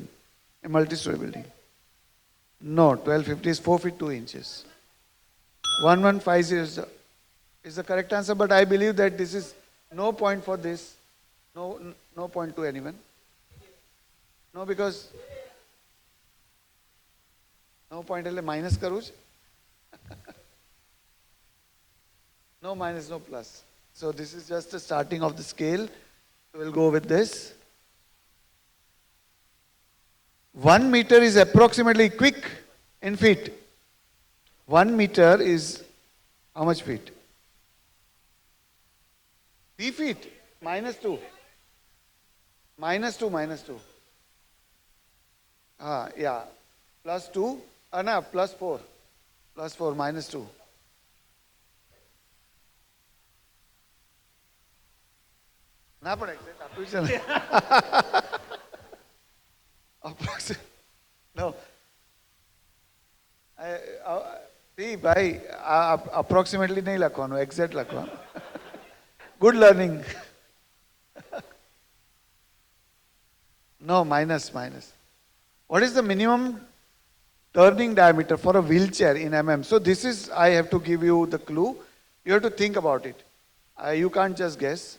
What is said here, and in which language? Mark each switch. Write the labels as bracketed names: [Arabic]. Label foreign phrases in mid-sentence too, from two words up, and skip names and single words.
[English] A multi-story building. No, 1250 is 4 feet 2 inches. 1150 is the correct answer, but I believe that this is no point for this. No point to anyone. No, because no point [Gujarati] એટલે minus કરું છે. [English] No minus, no plus. So this is just the starting of the scale. So we'll go with this. 1 meter is approximately, quick, in feet. 1 meter is how much feet? 3 feet. -2. -2. Yeah. +2. No, +4. +4, -2. [Gujarati] ના પણ એક્ઝેક્ટ આપ્યું છે ને. [English] No. See, ભાઈ, approximately નહીં લખવાનું, exact લખવાનું. Good learning. No, minus. What is the minimum turning diameter for a wheelchair in mm? So this is, I have to give you the clue. You have to think about it. You can't just guess.